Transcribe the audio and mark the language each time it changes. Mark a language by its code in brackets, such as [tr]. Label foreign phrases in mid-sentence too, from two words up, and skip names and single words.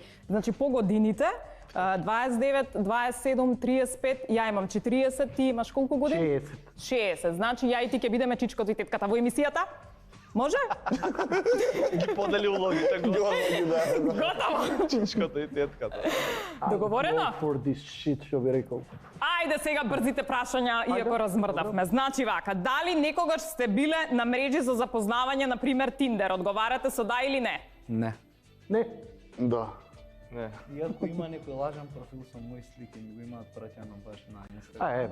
[mk] Значи по годините 29, 27, 35, ја имам 40, ти имаш колку години? 60. 60. Значи ја и ти ќе бидеме чичкото и тетката во емисијата? Може? Ги подели улогите го. Готово. Чичкото и тетката. Договорено? [en] I go for this shit, [mk] што би рекол. Ајде сега брзите прашања, иако размрдавме. Значи вака, дали некогаш сте биле на мрежи за запознавање, на пример Тиндер? Одговарате со да или не? Не. Не, Да. Не. Иако има некој лажен профил со мои слики, ми го имаат праќано баш на Инстаграм.